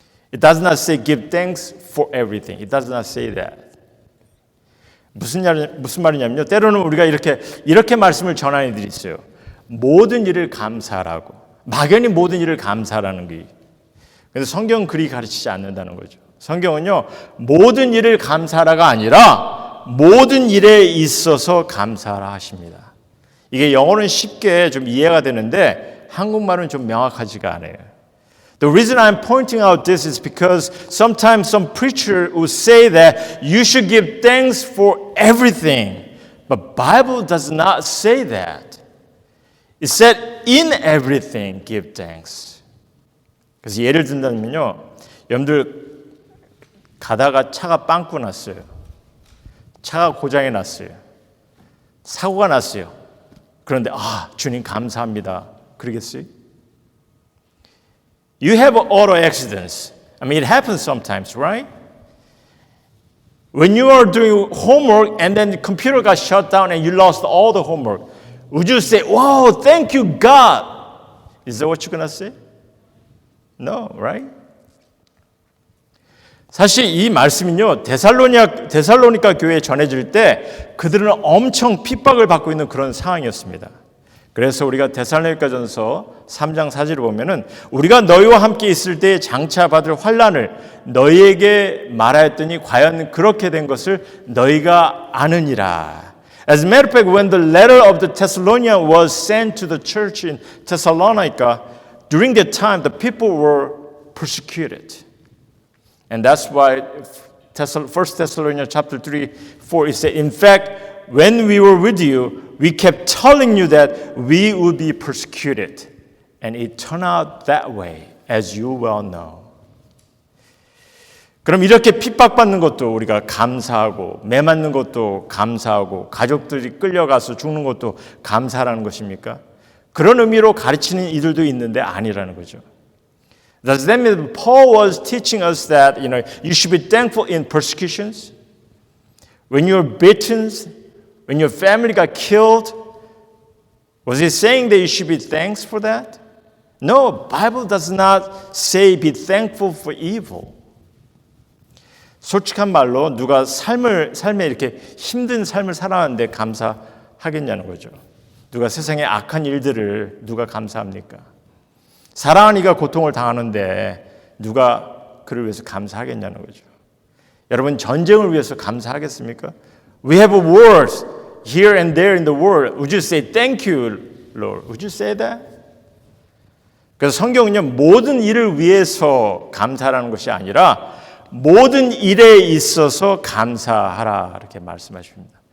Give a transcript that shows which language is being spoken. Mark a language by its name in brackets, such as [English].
[English] It does not say give thanks for everything. It does not say that. [Korean] 무슨 말이냐면요. 때로는 우리가 이렇게 말씀을 전하는 이들이 있어요. 모든 일을 감사하라고. 막연히 모든 일을 감사하라는 게. 그래서 성경은 그리 가르치지 않는다는 거죠. 성경은요, 모든 일을 감사하라가 아니라 모든 일에 있어서 감사하라 하십니다. 이게 영어는 쉽게 좀 이해가 되는데 한국말은 좀 명확하지가 않아요. [English] The reason I'm pointing out this is because sometimes some preacher will say that you should give thanks for everything. But Bible does not say that. It said in everything give thanks. [Korean] 그래서 예를 든다면요. 여러분들 가다가 차가 빵꾸 났어요. 차가 고장이 났어요. 사고가 났어요. 그런데 주님 감사합니다. 그러겠어요? [English] You have auto accidents. I mean, it happens sometimes, right? When you are doing homework and then the computer got shut down and you lost all the homework, would you say, wow, thank you, God? Is that what you're going to say? No, right? [Korean] 사실 이 말씀은요, 데살로니가 교회에 전해질 때 그들은 엄청 핍박을 받고 있는 그런 상황이었습니다. 그래서 우리가 데살로니가전서 3장 4절을 보면은 우리가 너희와 함께 있을 때 장차 받을 환난을 너희에게 말하였더니 과연 그렇게 된 것을 너희가 아느니라. [English] As a matter of fact, when the letter of the Thessalonians was sent to the church in Thessalonica, during that time the people were persecuted. And that's why 1 Thessalonians chapter 3:4 it said, in fact, when we were with you, we kept telling you that we would be persecuted. And it turned out that way, as you well know. [Korean] 그럼 이렇게 핍박받는 것도 우리가 감사하고, 매 맞는 것도 감사하고, 가족들이 끌려가서 죽는 것도 감사라는 것입니까? 그런 의미로 가르치는 이들도 있는데 아니라는 거죠. [English] Does that mean Paul was teaching us that you should be thankful in persecutions? When you're beaten, when your family got killed, was he saying that you should be thankful for that? No, Bible does not say be thankful for evil. [Korean] 솔직한 말로 누가 삶에 이렇게 힘든 삶을 살아왔는데 감사하겠냐는 거죠. 누가 세상의 악한 일들을 누가 감사합니까? 사랑하는 이가 고통을 당하는데 누가 그를 위해서 감사하겠냐는 거죠. 여러분 전쟁을 위해서 감사하겠습니까? [English] We have wars here and there in the world. Would you say thank you, Lord? Would you say that? [Korean] 그래서 성경은요 모든 일을 위해서 감사하라는 것이 아니라 모든 일에 있어서 감사하라 이렇게 말씀하십니다.